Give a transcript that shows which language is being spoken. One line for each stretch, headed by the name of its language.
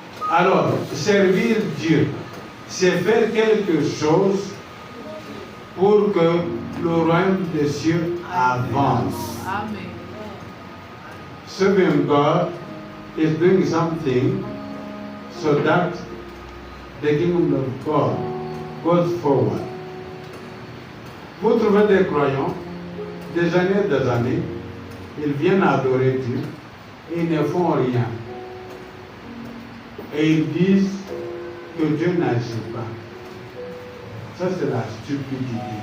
French: Alors, servir Dieu, c'est faire quelque chose pour que le royaume des cieux avance. Amen.
English: Serving God is doing something so that the kingdom of God goes forward.
French: Vous trouvez des croyants, des années, ils viennent adorer Dieu, ils ne font rien. Et ils disent que Dieu n'agit pas. Ça, c'est la stupidité.